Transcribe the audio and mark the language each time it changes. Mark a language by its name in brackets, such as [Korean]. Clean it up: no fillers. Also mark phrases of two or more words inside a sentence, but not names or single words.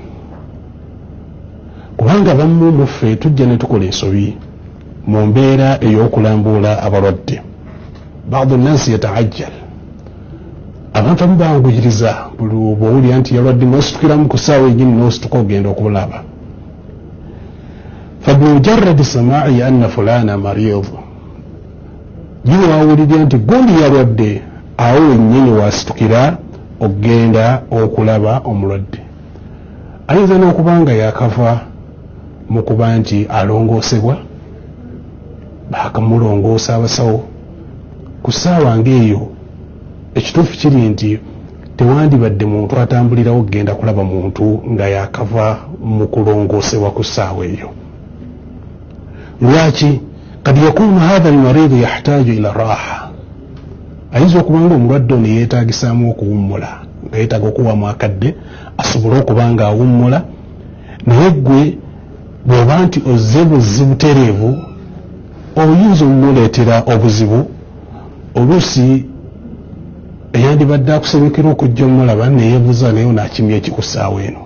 [Ganda] Kubanga bamu mu ffe tujja ne tukola ensobi mu mbeera ey'okulambula abalwadde. [Arabic] بعض الناس يتعجل, [Ganda] abantu abamu banguyiriza buli bw'owulira nti yalwadde n'ositukiramu ku ssaawa ennyini n'osituka ogenda okulaba. [Arabic] فبمجرد سماع أن فلانا مريض [Ganda] jiwe wawulira nti gundi yalwadde, awo ennyini wasitukira okgenda okulaba omulwadde. Ayinza n'okubanga yakava mu kuba nti alongoosebwa, bakamulongoosa abasawo. Ku ssaawa ng'eyo ekituufu kiri nti tewandibadde muntu atambulirawo okgenda kulaba muntu nga yakava mu kulongoosebwa ku ssaawa eyo. Lwaki? [Arabic] قد يكون هذا المريض يحتاج إلى راحة. [Ganda] Ayinza okubanga omulwadde ono yeetagisaamu okuwummula, nga yeetaaga okuwamu akadde asobole okuba nga awummula. Naye ggwe bw'oba nti ozze buzibu tereevu, oyinza omumuleetera obuzibu. Oluusi eyandibadde akusebekera okujja omulaba neyeebuuza naye naakimya ekikussaawa eno.